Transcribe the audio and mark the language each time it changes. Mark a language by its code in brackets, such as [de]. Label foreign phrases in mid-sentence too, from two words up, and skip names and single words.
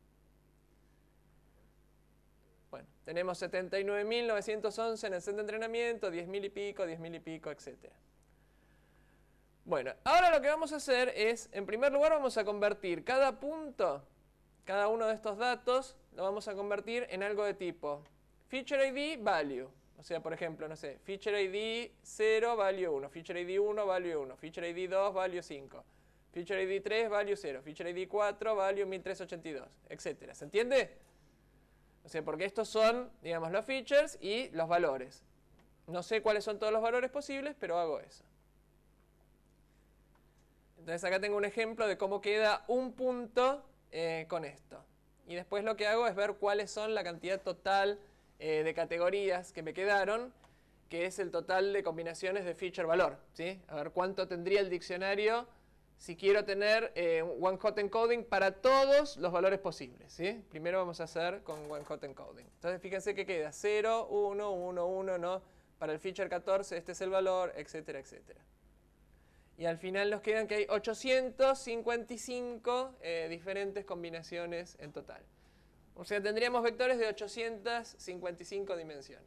[es] Bueno, tenemos 79.911 en el set de entrenamiento, 10.000 y pico, etc. Bueno, ahora lo que vamos a hacer es, en primer lugar, vamos a convertir cada punto, cada uno de estos datos, lo vamos a convertir en algo de tipo [en] feature ID, value. [es] O sea, por ejemplo, no sé, [en] feature ID 0, value 1, feature ID 1, value 1, feature ID 2, value 5, feature ID 3, value 0, feature ID 4, value 1382, [es] etc. ¿Se entiende? O sea, porque estos son, digamos, los features y los valores. No sé cuáles son todos los valores posibles, pero hago eso. Entonces acá tengo un ejemplo de cómo queda un punto con esto. Y después lo que hago es ver cuáles son la cantidad total de categorías que me quedaron, que es el total de combinaciones de feature-valor, ¿sí? A ver cuánto tendría el diccionario si quiero tener [en] one-hot encoding [es] para todos los valores posibles, ¿sí? Primero vamos a hacer con [en] one-hot encoding. [es] Entonces fíjense que queda 0, 1, 1, 1, ¿no? Para el feature 14 este es el valor, etcétera, etcétera. Y al final nos quedan que hay 855 diferentes combinaciones en total. O sea, tendríamos vectores de 855 dimensiones.